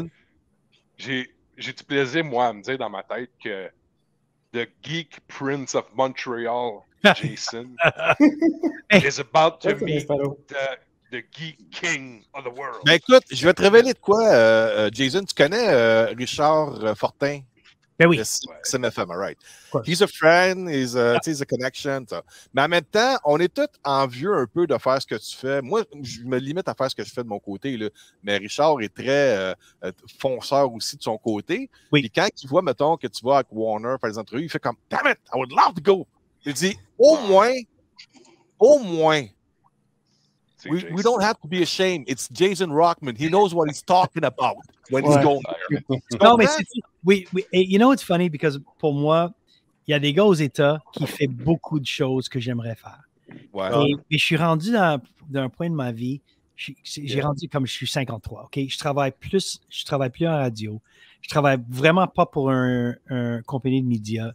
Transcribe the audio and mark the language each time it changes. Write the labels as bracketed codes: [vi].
[fr] Ben? J'ai du plaisir, moi, à me dire dans ma tête que The Geek Prince of Montreal, Jason, [en] is about to meet the Geek King of the world. [fr] Ben écoute, je vais te révéler de quoi, Jason. Tu connais Richard Fortin? Ben oui. [en] CMFM, all right. He's a friend, he's a connection. [fr] Ça. Mais en même temps, on est tous envieux un peu de faire ce que tu fais. Moi, je me limite à faire ce que je fais de mon côté. Là. Mais Richard est très fonceur aussi de son côté. Oui. Puis quand il voit, mettons, que tu vas avec Warner faire des entrevues, il fait comme « [en] Damn it, I would love to go! [fr] » Il dit « Au moins, [en] we don't have to be ashamed. It's Jason Rockman. He knows what he's talking about when he's going there. » [fr] Non, mais oui. Et [en] you know, it's funny, because [fr] pour moi, il y a des gars aux États qui font beaucoup de choses que j'aimerais faire. Ouais. Et je suis rendu d'un point de ma vie, j'ai rendu comme je suis 53, OK? Je travaille plus en radio. Je travaille vraiment pas pour un compagnie de médias.